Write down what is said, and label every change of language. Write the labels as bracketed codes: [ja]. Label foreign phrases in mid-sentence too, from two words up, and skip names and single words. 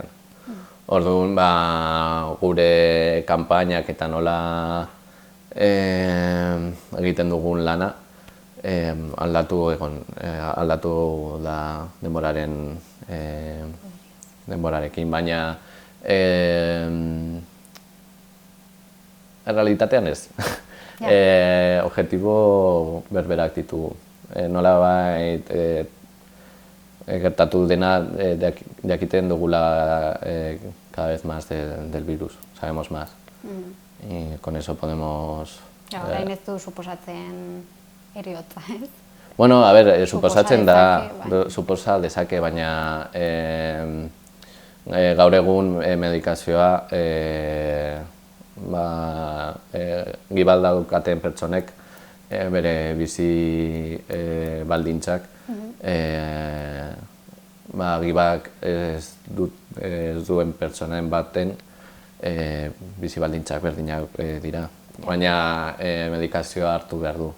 [eu] Orduan gure kanpainak eta nola egiten dugun lana aldatu da denborarekin, baina errealitatean ez. Objektibo berberak ditugu. Nolabait gertatu dena jakiten dugula [es] cada vez más del virus, sabemos más. Y con eso podemos... [eu] Orain ez du suposatzen heriotza, ez? Bueno, suposatzen da, suposa dezake, baina gaur egun medikazioa gibal daukaten pertsonek bere bizi baldintzak gibak ez duen pertsonen baten bizi baldintzak berdinak dira, baina medikazioa hartu behar du.